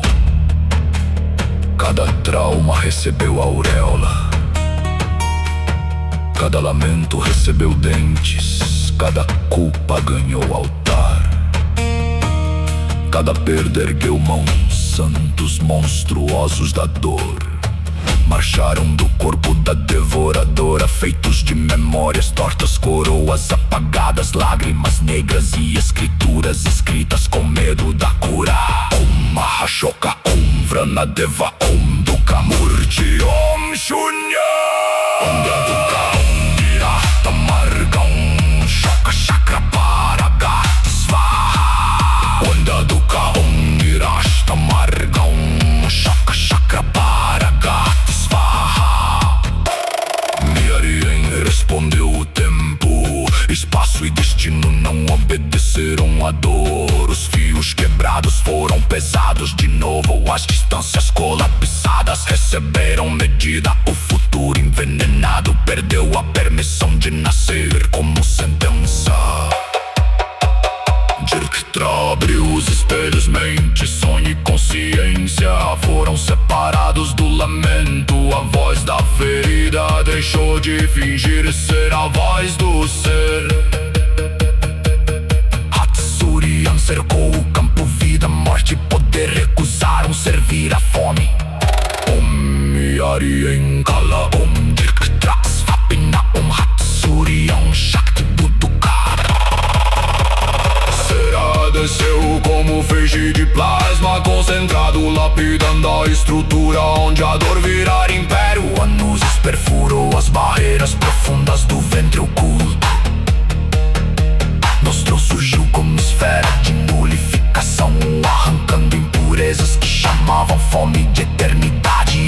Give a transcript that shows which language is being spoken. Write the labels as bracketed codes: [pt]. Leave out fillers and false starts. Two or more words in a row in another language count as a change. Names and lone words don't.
[pt] Cada trauma recebeu auréola, cada lamento recebeu dentes, cada culpa ganhou altar, cada perda ergueu mãos. Santos monstruosos da dor marcharam do corpo da devoradora, feitos de memórias tortas, coroas apagadas, lágrimas negras e escrituras escritas com medo da cura. [sa] Om Mahashoka, Om Vranadeva, Om Dukkha Murti, Om Shunya. Om Yaduka, Om Nirashta Marga, Om Shoka Chakra Paragati Svaha. Om Yaduka, Om Nirashta Marga, Om Shoka Chakra Paragati Svaha. [pt] Miarien respondeu o tempo, espaço e destino não obedeceram à dor. Os fios quebrados foram pesados de novo, as distâncias colapsadas receberam medida. O futuro envenenado perdeu a permissão de nascer como sentença. Abre os espelhos, mente, sonho e consciência foram separados do lamento. A voz da ferida deixou de fingir ser a voz do ser. Hatsurian cercou o campo, vida, morte e poder recusaram servir a fome. [sa] Om Yarien Kala, Om Dirktra Svapina, Om Hatsurian Shakti Buddhuka. [pt] Desceu como feixe de plasma concentrado, lapidando a estrutura onde a dor virar império. Anuses perfurou as barreiras profundas do ventre oculto. Nostro surgiu como esfera de nulificação, arrancando impurezas que chamavam fome de eternidade.